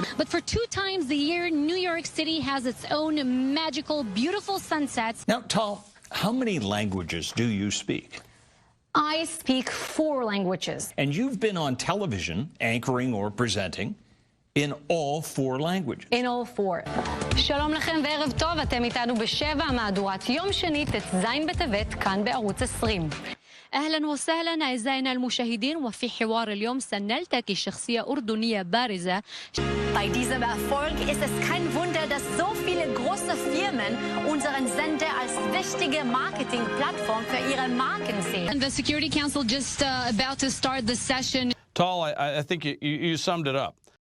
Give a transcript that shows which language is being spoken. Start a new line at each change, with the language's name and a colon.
English: But for 2 times a year, New York City has its own magical, beautiful sunsets. Now, Tal, how many languages do you speak? I speak 4 languages. And you've been on television, anchoring or presenting, in all 4 languages. In all 4.
Hebrew: שלום לכם וערב טוב, אתם איתנו ב7 מהדורת יום שני, ט"ז בטבת, כאן בערוץ 20.
Arabic: أهلا وسهلا أعزائنا المشاهدين وفي حوار اليوم سنلتقي شخصية أردنية بارزة.
German: Bei diesem Erfolg ist es kein Wunder, dass so viele große Firmen unseren Sender als wichtige Marketingplattform für ihre Marken sehen.
English: And the Security Council just about to start the session. Tal, I think you summed it up.